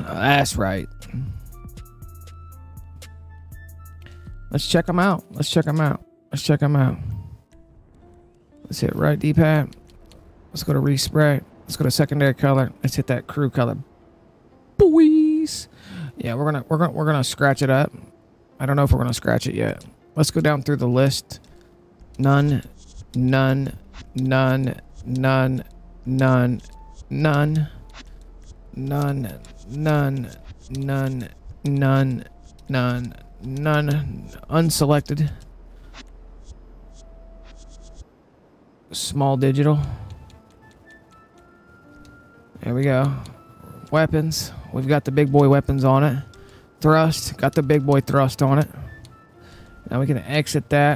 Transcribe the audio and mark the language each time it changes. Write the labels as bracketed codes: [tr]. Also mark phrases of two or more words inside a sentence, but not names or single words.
[en] That's right. Let's check them out. Let's check them out. Let's check them out. Let's hit right D-pad. Let's go to respray. Let's go to secondary color. Let's hit that crew color. Boys. Yeah, we're gonna scratch it up. I don't know if we're gonna scratch it yet. Let's go down through the list. None, none, none, none, none, none, none, none, none, none, none, none, unselected. Small digital. There we go. Weapons. We've got the big boy weapons on it. Thrust. Got the big boy thrust on it. Now we can exit that.